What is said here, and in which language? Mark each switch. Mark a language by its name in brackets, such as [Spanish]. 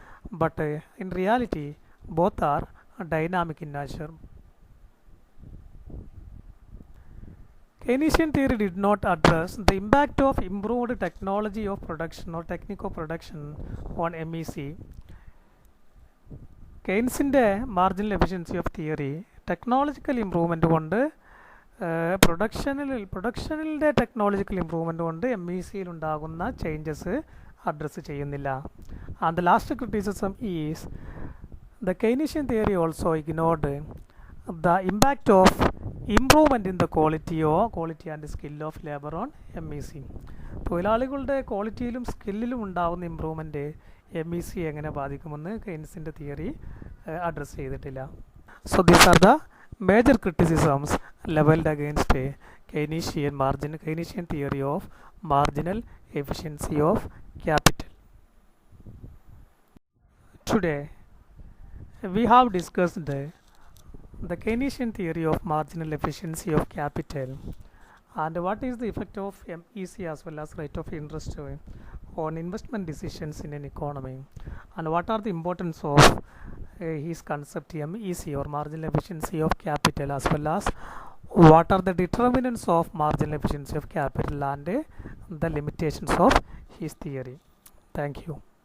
[English] But in reality, both are dynamic in nature. Keynesian theory did not address the impact of improved technology of production or technique of production on MEC. [Malayalam] കെയ്ൻസിൻ്റെ marginal efficiency of theory technological improvement കൊണ്ട് പ്രൊഡക്ഷനിലെ technological improvement കൊണ്ട് MECയിൽ ഉണ്ടാകുന്ന changes address ചെയ്യുന്നില്ല. [English] And the last criticism is the Keynesian theory also ignored the impact of improvement in the quality and skill of labour on MEC. [Malayalam] തൊഴിലാളികളുടെ ക്വാളിറ്റിയിലും സ്കില്ലിലും ഉണ്ടാകുന്ന improvement MEC എങ്ങനെ ബാധിക്കുമെന്ന് കെയ്ൻസിൻ്റെ theory address ചെയ്തിട്ടില്ല. [English] So these are the major criticisms levelled against Keynesian theory of marginal efficiency of capital. Today we have discussed the Keynesian theory of marginal efficiency of capital and what is the effect of MEC as well as rate of interest on investment decisions in an economy, and what are the importance of his concept MEC or marginal efficiency of capital, as well as what are the determinants of marginal efficiency of capital and the limitations of his theory. Thank you.